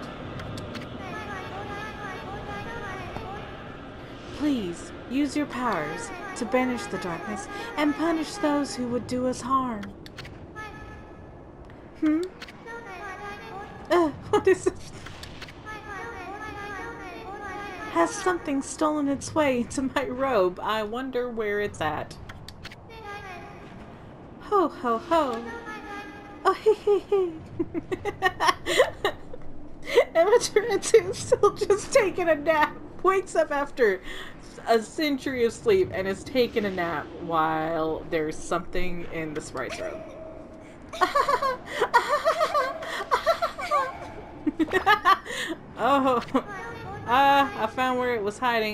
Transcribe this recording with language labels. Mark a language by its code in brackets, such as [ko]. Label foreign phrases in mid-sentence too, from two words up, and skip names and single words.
[en] Please, use your powers to banish the darkness and punish those who would do us harm. What is this? Has something stolen its way into my robe? I wonder where it's at. Ho, ho, ho. Oh, hee, hee, hee. Amaterasu is still just taking a nap. Wakes up after a century of sleep and is taking a nap while there's something in the sprite's robe. Oh, I found where it was hiding.